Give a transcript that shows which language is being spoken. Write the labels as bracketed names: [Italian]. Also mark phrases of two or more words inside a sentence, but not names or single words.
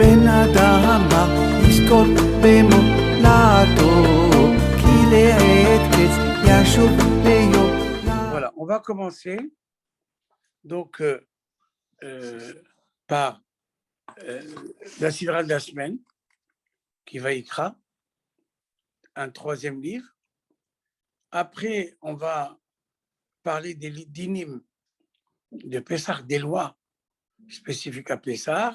[Hebrew] האדמה יזכור במולדו, כי לעת קץ ישוב ליום. [French] Voilà, on va commencer donc par la sidra de la semaine, qui va Ikra, un troisième livre. Après, on va parler des dinim de Pessah, des lois spécifiques à Pessah.